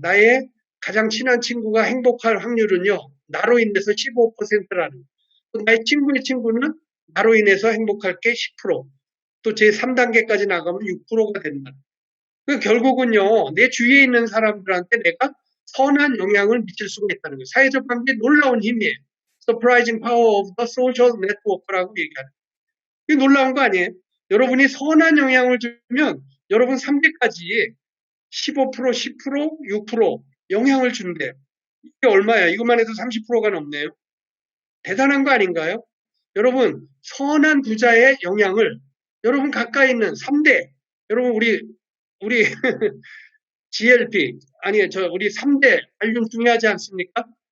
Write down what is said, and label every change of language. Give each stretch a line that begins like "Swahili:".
Korean: 나의 가장 친한 친구가 행복할 확률은요. 나로 인해서 15%라는. 나의 친구의 친구는 나로 인해서 행복할 게 10%. 또 제 3단계까지 나가면 6%가 된다. 결국은요. 내 주위에 있는 사람들한테 내가 선한 영향을 미칠 수가 있다는 거예요. 사회적 관계에 놀라운 힘이에요.
English: Surprising power of the social network라고
Korean: 얘기하는. 이게 놀라운 거 아니에요? 여러분이 선한 영향을 주면 여러분 3개까지 15%, 10%, 6% 영향을 준대요. 이게 얼마야? 이것만 해도 30%가 넘네요. 대단한 거 아닌가요? 여러분, 선한 부자의 영향을 여러분 가까이 있는 3대, 여러분 우리 GLP, 우리 3대 발륨 중요하지 않습니까?